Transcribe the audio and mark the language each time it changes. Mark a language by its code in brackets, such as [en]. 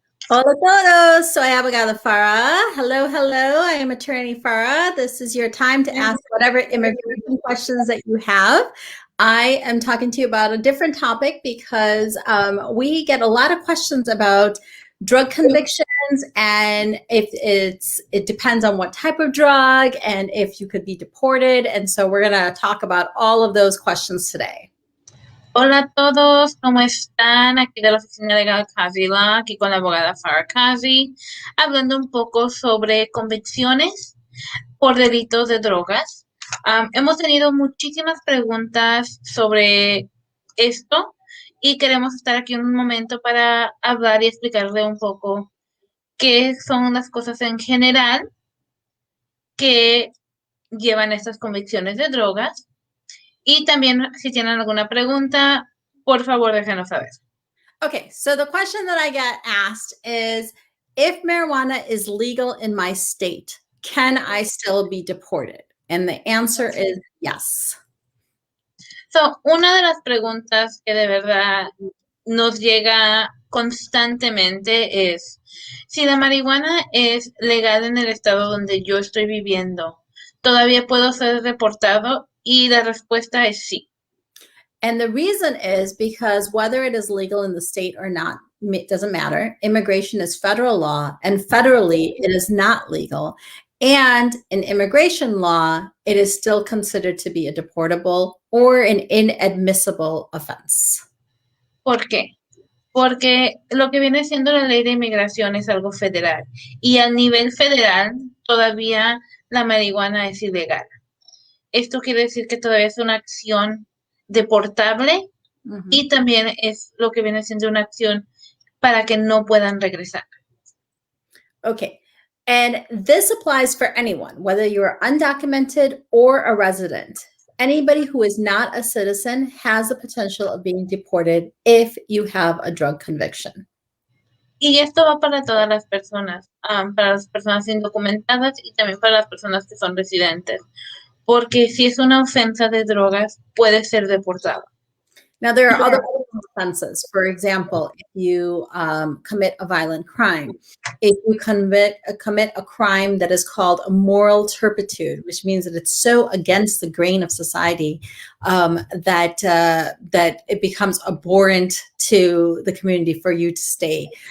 [es] Hola todos, soy abogada Farah. [en] Hello, hello. I am attorney Farah. This is your time to ask whatever immigration questions that you have. I am talking to you about a different topic because we get a lot of questions about drug convictions and if it depends on what type of drug and if you could be deported. And so we're going to talk about all of those questions today. [es] Hola a todos, ¿cómo están? Aquí de la oficina legal Qazi Law, aquí con la abogada Farah Qazi, hablando un poco sobre convicciones por delitos de drogas. Hemos tenido muchísimas preguntas sobre esto y queremos estar aquí un momento para hablar y explicarle un poco qué son las cosas en general que llevan estas convicciones de drogas. Y también, si tienen alguna pregunta, por favor, déjenos saber. [en] Okay, so the question that I get asked is, if marijuana is legal in my state, can I still be deported? And the answer is yes. [es] So, una de las preguntas que de verdad nos llega constantemente es, si la marihuana es legal en el estado donde yo estoy viviendo, ¿todavía puedo ser deportado? Y la respuesta es sí. [en] And the reason is because whether it is legal in the state or not, it doesn't matter. Immigration is federal law, and federally it is not legal. And in immigration law, it is still considered to be a deportable or an inadmissible offense. [es] ¿Por qué? Porque lo que viene siendo la ley de inmigración es algo federal y a nivel federal todavía la marihuana es ilegal. Esto quiere decir que todavía es una acción deportable y también es lo que viene siendo una acción para que no puedan regresar. [en] Okay. And this applies for anyone, whether you're undocumented or a resident. Anybody who is not a citizen has the potential of being deported if you have a drug conviction. [es] Y esto va para todas las personas, para las personas indocumentadas y también para las personas que son residentes, porque si es una ofensa de drogas, puede ser deportado. [en] Now, there are other offenses. For example, if you commit a violent crime, if you commit a crime that is called a moral turpitude, which means that it's so against the grain of society that it becomes abhorrent to the community for you to stay.